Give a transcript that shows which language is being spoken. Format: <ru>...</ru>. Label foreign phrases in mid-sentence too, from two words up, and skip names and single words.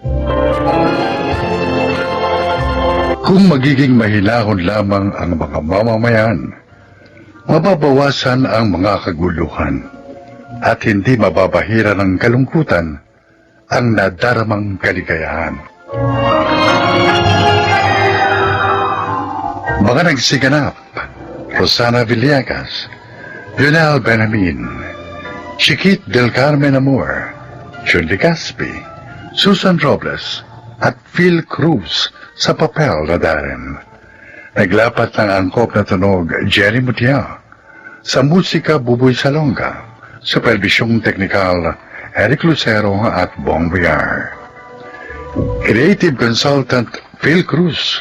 <tl>Kung magiging mahinahon lamang ang mga mamamayan, mababawasan ang mga kaguluhan at hindi mababahira ng kalungkutan ang nadaramang kaligayahan. Mga nagsiganap, Rosana Villegas, Lionel Benamin, Chiquit del Carmen Amor, Shirley Caspi, Susan Robles, at Phil Cruz sa papel na Darren. Naglapat ng angkop na tunog Jerry Mutia. Sa musika Buboy Salonga, supervisyong teknikal Eric Lucero at Bong Villar.</tl> <en>Creative Consultant Phil Cruz.</en>